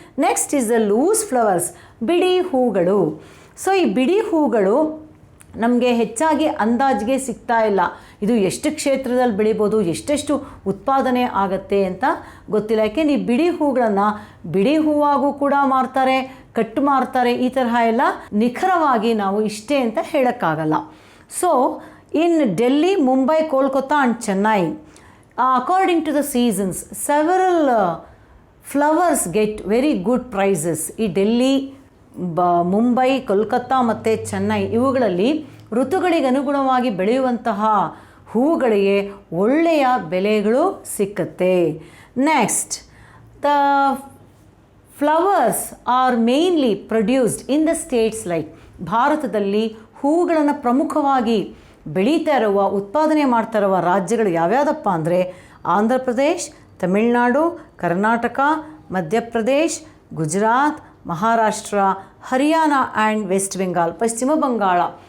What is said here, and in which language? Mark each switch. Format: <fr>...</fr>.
<en>next is the loose flowers,</en> <kn>ಬಿಡಿ ಹೂಗಳು. So ಈ ಬಿಡಿ ಹೂಗಳು ನಮಗೆ ಹೆಚ್ಚಾಗಿ ಅಂದಾಜಿಗೆ ಸಿಗ್ತಾ ಇಲ್ಲ. ಇದು ಎಷ್ಟು ಕ್ಷೇತ್ರದಲ್ಲಿ ಬೆಳಿಬೋದು, ಎಷ್ಟೆಷ್ಟು ಉತ್ಪಾದನೆ ಆಗುತ್ತೆ ಅಂತ ಗೊತ್ತಿಲ್ಲ. ಯಾಕೆಂದರೆ ಈ ಬಿಡಿ ಹೂಗಳನ್ನು ಬಿಡಿ ಹೂವಾಗೂ ಕೂಡ ಮಾರ್ತಾರೆ, ಕಟ್ಟು ಮಾರ್ತಾರೆ. ಈ ತರಹ ಎಲ್ಲ ನಿಖರವಾಗಿ ನಾವು ಇಷ್ಟೇ ಅಂತ ಹೇಳೋಕ್ಕಾಗಲ್ಲ.</kn> <en>So in Delhi, Mumbai, Kolkata and Chennai, according to the seasons, several flowers get very good prices.</en> <kn>ಈ ಡೆಲ್ಲಿ, ಮುಂಬೈ, ಕೋಲ್ಕತ್ತಾ ಮತ್ತು ಚೆನ್ನೈ ಇವುಗಳಲ್ಲಿ ಋತುಗಳಿಗೆ ಅನುಗುಣವಾಗಿ ಬೆಳೆಯುವಂತಹ ಹೂಗಳಿಗೆ ಒಳ್ಳೆಯ ಬೆಲೆಗಳು ಸಿಕ್ಕತ್ತೆ.</kn> <en>next, the flowers are mainly produced in the states like,</en> <kn>ಭಾರತದಲ್ಲಿ ಹೂಗಳನ್ನು ಪ್ರಮುಖವಾಗಿ ಬೆಳೀತಾ ಇರುವ, ಉತ್ಪಾದನೆ ಮಾಡ್ತಾ ಇರುವ ರಾಜ್ಯಗಳು ಯಾವ್ಯಾವುದಪ್ಪ ಅಂದರೆ ಆಂಧ್ರ ಪ್ರದೇಶ್, ತಮಿಳುನಾಡು, ಕರ್ನಾಟಕ, ಮಧ್ಯಪ್ರದೇಶ್, ಗುಜರಾತ್, ಮಹಾರಾಷ್ಟ್ರ, ಹರಿಯಾಣ ಆ್ಯಂಡ್ ವೆಸ್ಟ್ ಬೆಂಗಾಲ್, ಪಶ್ಚಿಮ ಬಂಗಾಳ.</kn>